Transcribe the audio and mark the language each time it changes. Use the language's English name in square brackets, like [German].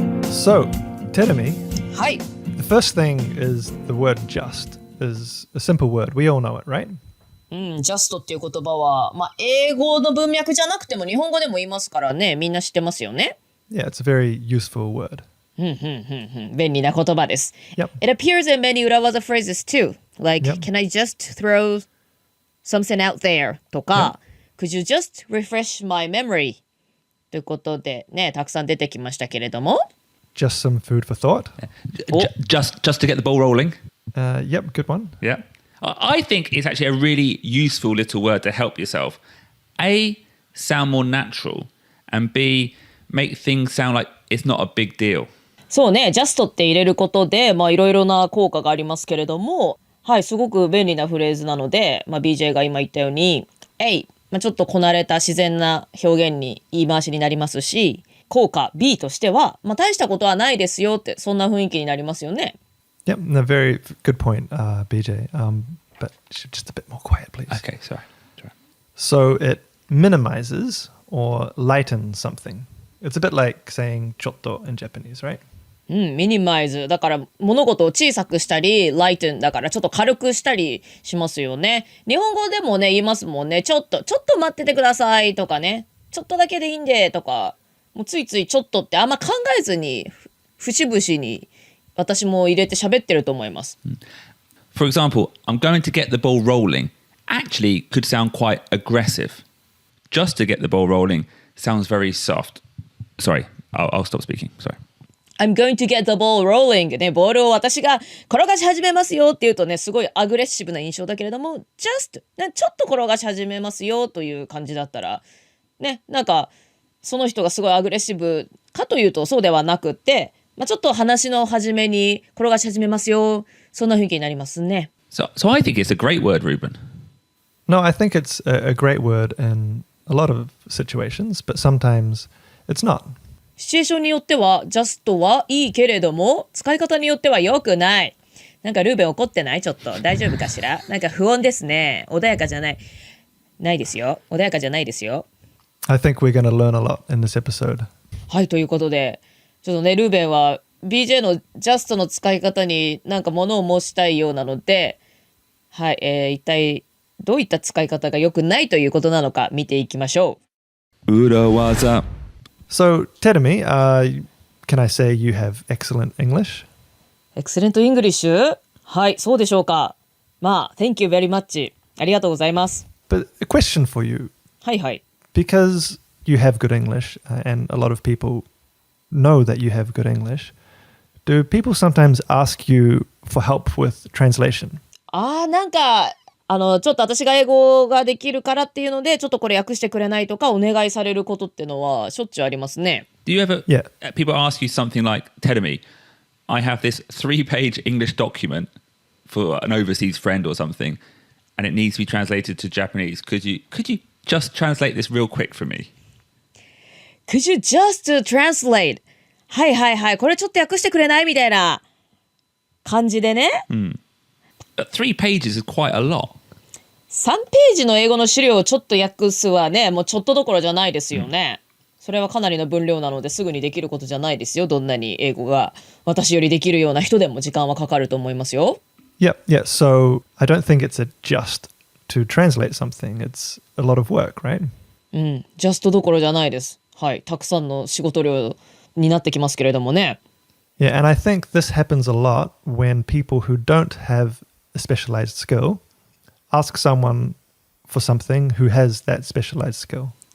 [English] So, Terumi, [Japanese] はい。 [English] the first thing is the word just is a simple word. We all know it, right? [Japanese] just っていう言葉は、英語の文脈じゃなくても日本語でも言いますからね、みんな知ってますよね。 [English] Yeah, it's a very useful word. [Japanese] 便利な言葉です。 [English] Yep. It appears in many 裏技 phrases too. Like, Yep. can I just throw something out there? とか、could you just refresh my memory? [Japanese] ということでね、たくさん出てきましたけれども。 [English] Just some food for thought. Just to get the ball rolling. Yep, good one. Yeah. I think it's actually a really useful little word to help yourself. A, sound more natural. And B, make things sound like it's not a big deal. [Japanese] そうね、just って入れることで、いろいろな効果がありますけれども、はい、すごく便利なフレーズなので、BJ が今言ったように、ちょっとこなれた自然な表現に言い回しになりますし、効果 B としては、大したことはないですよって、そんな雰囲気になりますよね。 [English] Yep, no, very good point, BJ. But just a bit more quiet, please. Okay, sorry. So it minimizes or lightens something. It's a bit like saying ちょっと in Japanese, right? [Japanese] ミニマイズだから物事を小さくしたり、ライトンだからちょっと軽くしたりしますよね。日本語でもね言いますもんね。ちょっと待っててくださいとかね。ちょっとだけでいいんでとか。もうついついちょっとってあんま考えずに節々に私も入れて喋ってると思います。 [English] For example, I'm going to get the ball rolling. Actually, could sound quite aggressive. Just to get the ball rolling sounds very soft. Sorry, I'll stop speaking. Sorry. I'm going to get the ball rolling [Japanese] ね、ボールを私が転がし始めますよって言うとね、すごいアグレッシブな印象だけれども、just ね、ちょっと転がし始めますよという感じだったら、ね、なんかその人がすごいアグレッシブかというとそうではなくって、ちょっと話の始めに転がし始めますよ、そんな雰囲気になりますね。 [English] So I think it's a great word, Ruben. No, I think it's a great word in a lot of situations, but sometimes it's not. [Japanese] シチュエーションによっては just はいいけれども使い方によっては良くない。なんかルーベン怒ってない？ちょっと大丈夫かしら？なんか不穏ですね。穏やかじゃない。ないですよ。穏やかじゃないですよ。 [English] I think we're going to learn a lot in this episode. [Japanese] はい、ということでちょっとねルーベンは BJ の just の使い方になんか物を申したいようなので、はい、一体どういった使い方が良くないということなのか見ていきましょう。裏技。 [English] So, Terumi, can I say you have excellent English? Excellent English? [Japanese] はい、そうでしょうか。 [English] まあ、Thank you very much. [Japanese] ありがとうございます。 [English] But a question for you. [Japanese] はいはい。 [English] Because you have good English, and a lot of people know that you have good English, do people sometimes ask you for help with translation? [Japanese] なんか、ちょっと私が英語ができるからっていうので、ちょっとこれ訳してくれないとかお願いされることってのはしょっちゅうありますね。 [English] Do you ever, Yeah. people ask you something like, Terumi, I have this 3-page English document for an overseas friend or something, and it needs to be translated to Japanese. Could you just translate this real quick for me? Could you just translate? [Japanese] はいはいはい。これちょっと訳してくれないみたいな感じでね。 [English] 3 pages is quite a lot. [Japanese] 3ページの英語の資料をちょっと訳すはね、もうちょっとどころじゃないですよね。それはかなりの分量なのですぐにできることじゃないですよ。どんなに英語が私よりできるような人でも時間はかかると思いますよ。 [English] Yeah. So I don't think it's a just to translate something. It's a lot of work, right? [Japanese] ジャストどころじゃないです。はい。たくさんの仕事量になってきますけれどもね。 [English] Yeah, and I think this happens a lot when people who don't have a specialized skill ask someone for something who has that specialized skill.